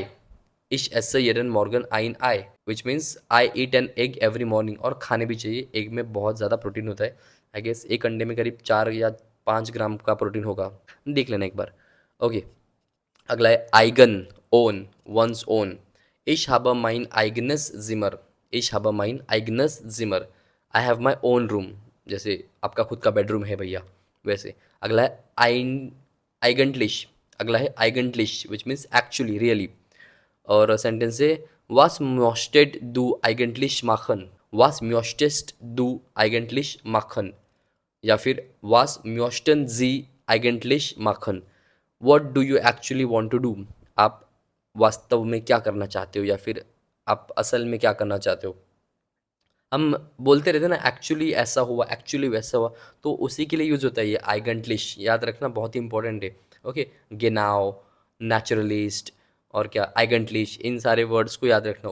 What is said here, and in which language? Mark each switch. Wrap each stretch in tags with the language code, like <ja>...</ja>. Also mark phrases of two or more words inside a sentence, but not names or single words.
<de>Ich esse jeden Morgen ein Ei</de> <en>which means I eat an egg every morning.</en> <hi>और खाने भी चाहिए, एग में बहुत ज़्यादा प्रोटीन होता है।</hi> <en>I guess</en> <hi>एक अंडे में करीब 4 या 5 ग्राम का प्रोटीन होगा, देख लेना एक बार। ओके। अगला है आइगन,</hi> <en>own, one's own.</en> <de>इश habe mein eigenes Zimmer. इश habe mein eigenes Zimmer.</de> <en>I have my own room,</en> <hi>जैसे आपका खुद का बेडरूम है भैया वैसे। अगला है आइगेंटलिश। अगला है आइगेंटलिश</hi> <en>which means actually, really.</en> <hi>और सेंटेंस है</hi> <de>was möchtet du eigentlich machen. was möchtest du eigentlich machen.</de> <hi>या फिर</hi> <de>was möchten Sie eigentlich machen.</de> <en>What do you actually want to do,</en> <hi>आप वास्तव में क्या करना चाहते हो या फिर आप असल में क्या करना चाहते हो। हम बोलते रहते हैं ना एक्चुअली ऐसा हुआ, एक्चुअली वैसा हुआ, तो उसी के लिए यूज़ होता है ये आइगेंटलिश, याद रखना बहुत ही इंपॉर्टेंट है। ओके, गेनाउ, नेचुरलिस्ट और क्या आइगेंटलिश, इन सारे वर्ड्स को याद रखना।</hi>